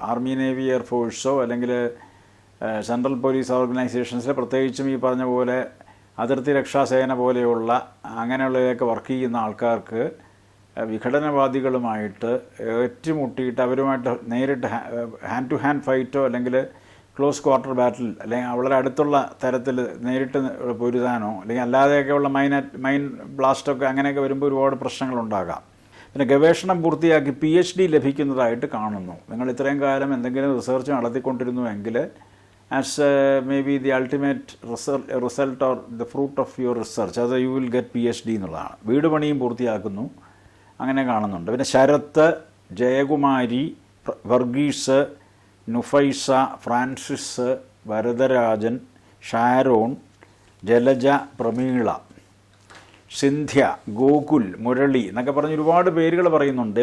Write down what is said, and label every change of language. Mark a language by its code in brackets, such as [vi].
[ml] Army, navy, എയർഫോഴ്സോ അല്ലെങ്കിൽ central police ഓർഗനൈസേഷൻസിൽ, പ്രത്യേകിച്ചും ഈ പറഞ്ഞ പോലെ അതിർത്തി രക്ഷാസേന പോലെയുള്ള അങ്ങനെയുള്ളതൊക്കെ വർക്ക് ചെയ്യുന്ന ആൾക്കാർക്ക് വിഘടനവാദികളുമായിട്ട് ഏറ്റുമുട്ടിയിട്ട് അവരുമായിട്ട് നേരിട്ട് ഹാൻഡ് ടു ഹാൻഡ് ഫൈറ്റോ അല്ലെങ്കിൽ ക്ലോസ് ക്വാർട്ടർ ബാറ്റിൽ അല്ലെങ്കിൽ വളരെ അടുത്തുള്ള തരത്തിൽ നേരിട്ട് പൊരുതാനോ അല്ലെങ്കിൽ അല്ലാതെയൊക്കെയുള്ള മൈൻ ബ്ലാസ്റ്റൊക്കെ അങ്ങനെയൊക്കെ വരുമ്പോൾ ഒരുപാട് പ്രശ്നങ്ങളുണ്ടാകാം. പിന്നെ ഗവേഷണം പൂർത്തിയാക്കി PhD ലഭിക്കുന്നതായിട്ട് കാണുന്നു. നിങ്ങൾ ഇത്രയും കാലം എന്തെങ്കിലും research നടത്തിക്കൊണ്ടിരുന്നുവെങ്കിൽ [en] as maybe the ultimate result or the fruit of your research. [ml] അത് [en] you will get PhD [ml] എന്നുള്ളതാണ്. വീട് പണിയും പൂർത്തിയാക്കുന്നു, അങ്ങനെ കാണുന്നുണ്ട്. പിന്നെ ശരത്ത്, ജയകുമാരി, വർഗീസ്, നുഫൈസ, ഫ്രാൻസിസ്, വരദരാജൻ, ഷാരോൺ, ജലജ, പ്രമീള, സിന്ധ്യ, ഗോകുൽ, മുരളി എന്നൊക്കെ പറഞ്ഞ് ഒരുപാട് പേരുകൾ പറയുന്നുണ്ട്.